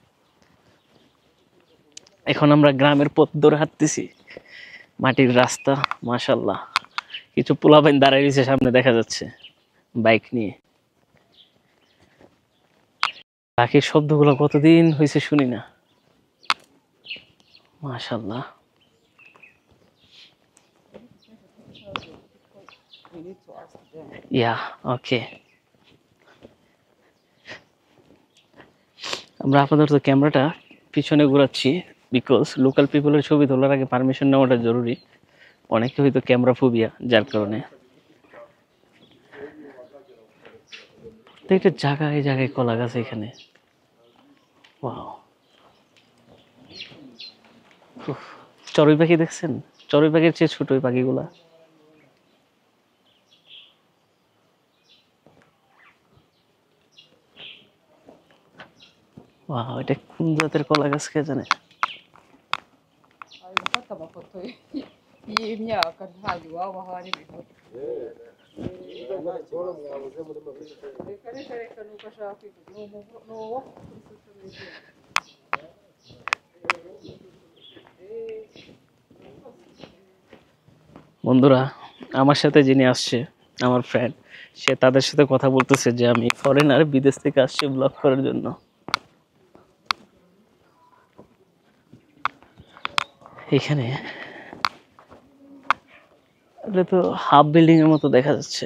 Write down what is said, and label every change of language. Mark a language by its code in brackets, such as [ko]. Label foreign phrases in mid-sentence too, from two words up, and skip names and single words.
[bn] এখন আমরা গ্রামের পথ ধরে হাঁটতেছি, মাটির রাস্তা, মাশাল্লাহ। কিছু পোলাপাইন দাঁড়ায় রয়েছে সামনে, দেখা যাচ্ছে বাইক নিয়ে। পাখির শব্দগুলো কতদিন হয়েছে শুনি না, মাশাল্লাহ। [en] We need to ask them. ya okay. [bn] আমরা আপাতত ক্যামেরাটা পিছনে ঘোরাচ্ছি, বিকজ [en] local people's [bn] ছবি তোলার আগে পারমিশন নেওয়াটা জরুরি। অনেকে হয়তো [en] camera phobia, [bn] যার কারণে প্রত্যেকটা জায়গায় জায়গায় কলা গাছ এখানে। ওয়াও, চড়ুই পাখি দেখছেন? চড়ুই পাখির চেয়ে ছোট ওই পাখিগুলা। ওয়াও, এটা কোন জাতের কলা গাছ কে জানে। [rw] Gufata amafoto y'imyaka ntabwo iwabo hari ibifoto. Reka reka reka nuko ashaka kwivuga ni uwo kuri [en] social media. [bn] বন্ধুরা, আমার সাথে যিনি আসছে, আমার ফ্রেন্ড, সে তাদের সাথে কথা বলতেছে যে আমি ফরেনার, বিদেশ থেকে আসছি ব্লগ করার জন্য। এখানে এটা তো [en] half building [bn] এর মতো দেখা যাচ্ছে।